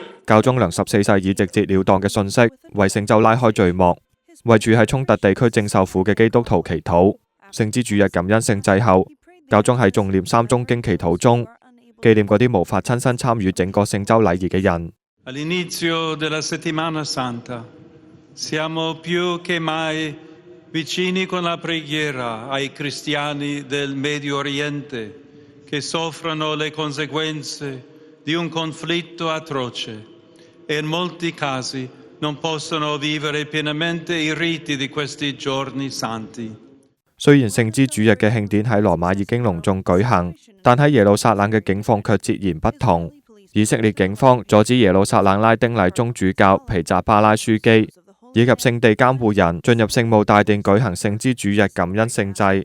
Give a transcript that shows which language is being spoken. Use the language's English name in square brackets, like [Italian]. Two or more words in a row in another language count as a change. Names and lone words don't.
[Cantonese] 教宗良14世以直截了當嘅信息為聖週拉開序幕，為住喺衝突地區正受苦嘅基督徒祈禱。聖之主日感恩聖祭後，教宗喺誦念3宗經祈禱中，紀念嗰啲無法親身參與整個聖週禮儀嘅人。 [Italian] All'inizio della settimana santa siamo più che mai vicini con la preghiera ai cristiani del Medio Oriente che soffrono le conseguenze di un conflitto atroce e in molti casi non possono vivere pienamente i riti di questi giorni santi。 [Cantonese] 雖然聖之主日嘅慶典喺羅馬已經隆重舉行，但喺耶路撒冷嘅境況卻截然不同。以色列警方阻止耶路撒冷拉丁禮宗主教皮扎巴拉樞機以及聖地監護人進入聖墓大殿舉行聖之主日感恩聖祭。